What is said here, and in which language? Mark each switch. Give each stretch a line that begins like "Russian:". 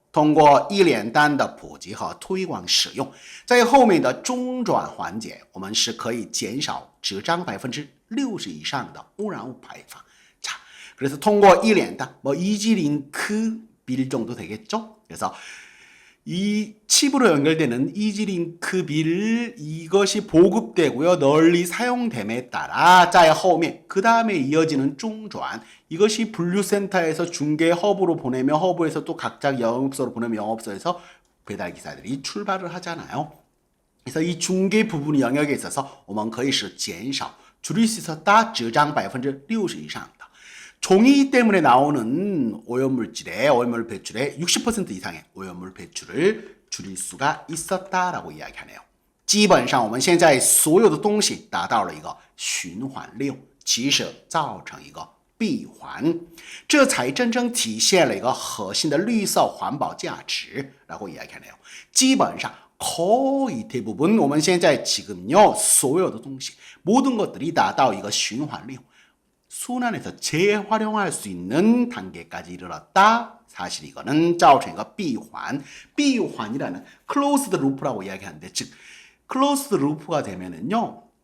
Chinese: 通过一连单的普及和推广使用，在后面的中转环节，我们是可以减少纸张 60%
Korean: 이상
Chinese: 的污染物排放。
Korean: 자, 그래서
Chinese: 通过一连单,
Korean: 뭐 이지링크 빌 정도 되겠죠? 그래서 이 칩으로 연결되는 이지링크 빌 이것이 보급되고요. 널리 사용됨에 따라
Chinese: 在后面
Korean: 그 다음에 이어지는 중转이것이 분류센터에서 중개 허브로 보내며 허브에서 또 각자 영업소로 보내며 영업소에서 배달기사들이 출발을 하잖아요. 그래서 이 중개 부분 영역에 있어서
Chinese: 我们可以是减少
Korean: 줄일 수 있었다.
Chinese: 纸张
Korean: 60% 이상的 종이 때문에 나오는 오염물질의 오염물 배출의 60% 이상의 오염물 배출을 줄일 수가 있었다라고 이야기하네요.
Chinese: 基本上我们现在所有的东西达到了一个循环利用，即使造成一个闭环，这才真正体现了一个核心的绿色环保价值
Korean: 라고 이야기하네요.
Chinese: 基本上
Korean: 거의 대부분
Chinese: 我们现在
Korean: 지금요
Chinese: 所有的东西
Korean: 모든 것들이
Chinese: 达到一个循环利用
Korean: 순환해서 재활용할 수 있는 단계까지 이르렀다. 사실 이거는
Chinese: 造成一个闭环,
Korean: 闭环이라는 closed loop라고 이야기하는데 즉 closed loop가 되면은요.